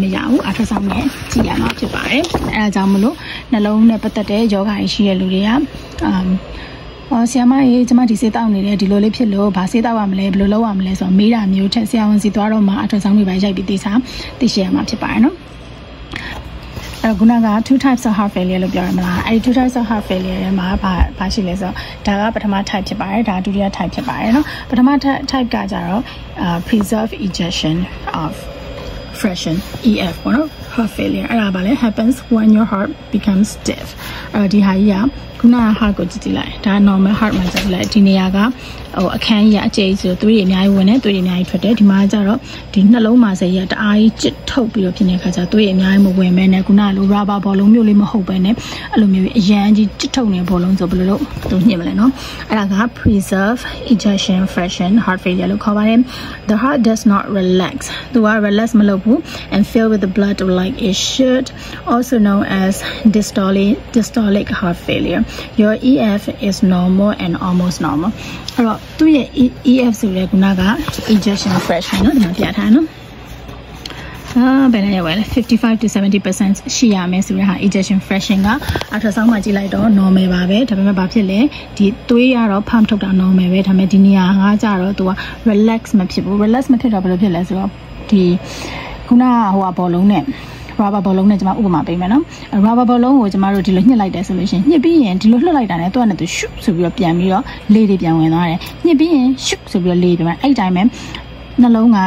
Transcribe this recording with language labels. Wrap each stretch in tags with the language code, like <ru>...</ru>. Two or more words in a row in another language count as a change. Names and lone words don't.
<my>ရဘူးအထက်ဆောင်နဲ့ကြည့်ရမှာဖြစ်ပါတယ်အဲဒါကြောင့်မလို့နှလုံးနဲ့ပတ်သက်တဲ့ယောဂါရှိတဲ့လူတွေကဆရာမကြီးကျမဒီဆေးတောက်နေတယ်ဒီလိုလေးဖြစ်လို့ဗာဆေးတောက်ရမလဲဘယ်လိုလုပ်ရမလဲဆိုတော့မေးတာမျိုးထက်ဆရာဝန်စီသွားတော့မှအထက်ဆောင်တွေပဲရိုက်ပြီးသိရှိရ မှာဖြစ်ပါတယ်နော်ခုနက</my> <en>two types of heart failure</en> <my>လို့ပြောရမလားအဲဒီ</my> <en>two types of heart failure</en> <my>ထဲမှာဘာရှိလဲဆိုတော့ဒါကပထမ type ဖြစ်ပါတယ်ဒါဒုတိယ type ဖြစ်ပါတယ်နော်ပထမ type က ကြတော့</my> <en>preserved ejection of fraction EF</en> <my>ပေါ့နော်</my> <en>heart failure</en> <my>အဲ့ဒါဘာလဲ</my> <en>happens when your heart becomes stiff</en> <my>ဒီဟာကြီးကခုနက heart ကိုကြည့်လိုက်ဒါ</my> <en>normal heart</en> <my>မှာကြည့်လိုက်ဒီနေရာကအခန်းကြီးအကျယ်ဆိုသွေးတွေအများကြီးဝင်တယ်သွေးတွေအများကြီးထွက်တယ်ဒီမှာကျတော့ဒီနှလုံးမှာစိတ်ရတအားကြီးကျစ်ထုတ်ပြီးတော့ဖြစ်နေတဲ့ခါကျသွေးတွေအများကြီးမဝင်မဲနဲ့ခုနကလို rubber ဘောလုံးမျိုးလေးမဟုတ်ပဲနဲ့အဲ့လိုမျိုးအရန်ကြီးကျစ်ထုတ်နေတဲ့ဘောလုံးဆိုဘယ်လိုလုပ်သူညှစ်မလဲနော်အဲ့ဒါက</my> <en>preserved ejection fraction heart failure</en> <my>လို့ခေါ်ပါတယ်</my> <en>The heart does not relax</en> <my>သူက relax မလုပ်ဘူး</my> <en>and fill with the blood like it should also known as systolic heart failure Your EF is normal and almost normal</en> <my>အဲ့တော့သူ့ရဲ့ EF ဆိုတဲ့ခုနက</my> <en>ejection fraction</en> <my>နော်ဒီမှာပြထားနော်ဘယ်နဲ့ရလဲ55 to 70% ရှိရ မယ်ဆိုတဲ့ဟာ</my> <en>ejection fraction</en> <my>က ultrasound မှာကြည့်လိုက်တော့ normal ပါပဲဒါပေမဲ့ဘာဖြစ်လဲဒီသွေးရတော့ pump ထုတ်တာ normal ပဲဒါပေမဲ့ဒီနေရာကကြတော့သူက relax မဖြစ်ဘူး relax မဖြစ်တော့ဘယ်လိုဖြစ်လဲဆိုတော့ဒီခုနကဘောလုံးနဲ့rubber ဘောလုံးနဲ့ကျွန်မဥပမာပေးမယ်နော် rubber ဘောလုံးကိုကျွန်မတို့ဒီလိုညှစ်လိုက်တယ်ဆိုလို့ရှိရင်ညှစ်ပြီးရင်ဒီလိုလှုပ်လိုက်တာနဲ့သူကလည်းသူရှုပ်ဆိုပြီးတော့ပြန်ပြီးတော့လေတွေပြန်ဝင်သွားတယ်ညှစ်ပြီးရင်ရှုပ်ဆိုပြီးတော့လေပြန်အဲ့တိုင်းပဲနှလုံးက</my>